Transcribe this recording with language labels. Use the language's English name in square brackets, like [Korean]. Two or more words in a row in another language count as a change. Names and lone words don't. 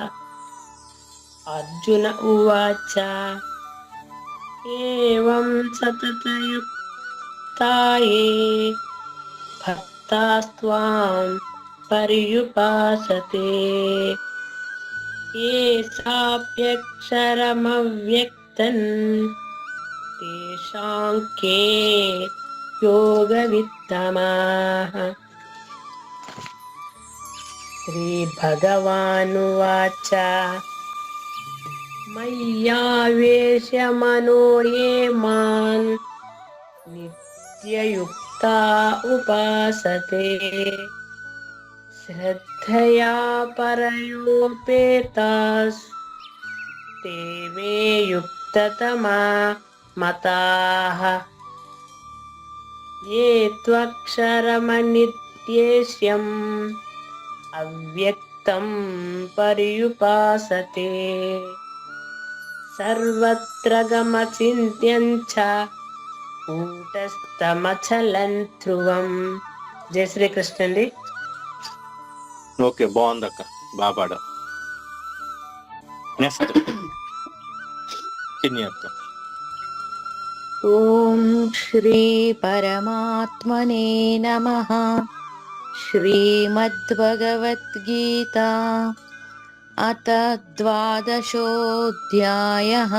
[Sanskrit] అర్జున ఉవాచ ఏవం సతతయుక్తాయే భక్తాస్త్వాం పర్యుపాసతే ఏ సాప్యక్షరమవ్యక్తం తేషాం కే యోగవిత్తమాః. శ్రీభగవానువాచ మయ్యావేశ్యమనో ఏ మాం నిత్యయుక్తా ఉపాసతే శ్రద్ధయా పరయోపేతాస్ ते मे युक्ततमा मताः. ये त्वक्षरमनित्येष्यम् अव्यक्तं पर्युपासते सर्वत्र गमचिन्त्यं च कूटस्थमचलं ध्रुवं. [Hindi] जय श्री कृष्ण అండి. [Telugu] ఓకే, బాగుందక్క, బాగా పాడా. నెక్స్ట్ అక్క. [Sanskrit] ఓం శ్రీ పరమాత్మనే నమః. శ్రీమద్భగవద్గీత అథ ద్వాదశోऽధ్యాయः.